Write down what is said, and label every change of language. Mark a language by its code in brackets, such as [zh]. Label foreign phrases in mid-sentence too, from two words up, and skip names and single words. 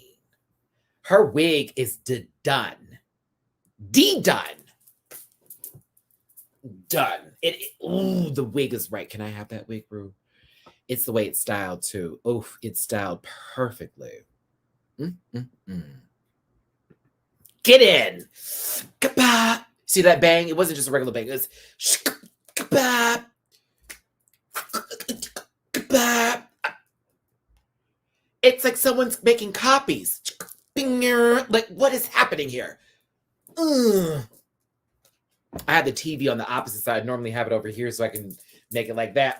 [en] Her wig is done. Done. Ooh, the wig is right. Can I have that wig, Rue? It's the way it's styled, too. Oof, it's styled perfectly. Get in. Ka-ba. See that bang? It wasn't just a regular bang. It was ka-ba. It's like someone's making copies. Like, what is happening here? I had the TV on the opposite side. I normally have it over here so I can make it like that.